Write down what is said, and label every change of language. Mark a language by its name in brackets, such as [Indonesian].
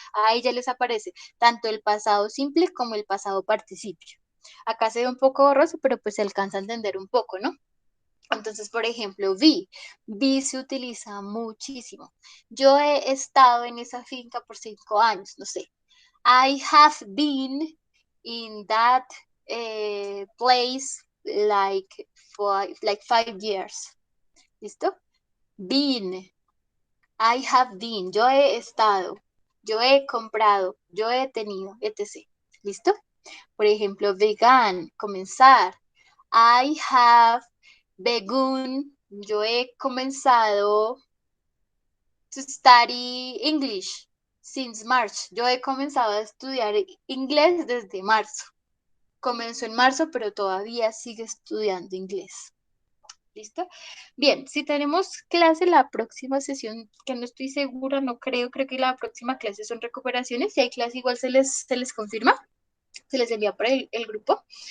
[Spanish] Ahí ya les aparece tanto el pasado simple como el pasado participio. Acá se ve un poco borroso, pero pues se alcanza a entender un poco, ¿no? Entonces, por ejemplo, be se utiliza muchísimo. Yo he estado en esa finca por 5 años, no sé. [English] I have been in that place like 5 years. [Spanish] ¿Listo? [English] Been. I have been. [Spanish] Yo he estado. Yo he comprado. Yo he tenido, etc. ¿Listo? Por ejemplo, began, comenzar. [English] I have begun. [Spanish] Yo he comenzado [English] to study English since March. [Spanish] Yo he comenzado a estudiar inglés desde marzo. Comenzó en marzo, pero todavía sigue estudiando inglés. ¿Listo? Bien, si tenemos clase la próxima sesión, que no estoy segura, no creo que la próxima clase son recuperaciones. Si hay clase igual se les confirma, se les envía por el grupo.